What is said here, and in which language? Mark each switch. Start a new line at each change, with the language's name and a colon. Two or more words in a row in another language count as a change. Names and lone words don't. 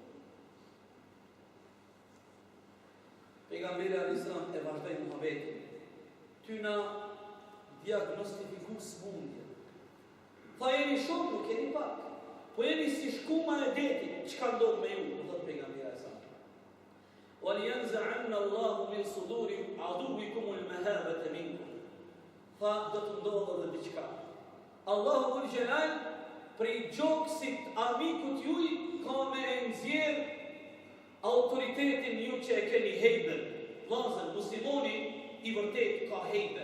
Albanian: Pejgamberi
Arabic: عليه السلام
Albanian: e vazhdoi muhabetin. Ty na diagnostifiku smundje. Tha jeni shumë, nuk jeni pak. Po jeni si shkuma e detit, çka ndodh me ju, thot pejgamberi
Arabic: عليه السلام. وَلِيَنْزَعَنَّ اللَّهُ مِنْ صُدُورِ عَدُوِّكُمُ الْمَهَابَةَ مِنْكُمْ.
Albanian: Tha do të ndodhë dhe diçka. Allahu ul Jalal prej gjoksit amikut juj ka me nxjerr autoritetin ju që e keni hejber. Vllazën, muslimoni i vërtet ka hejber.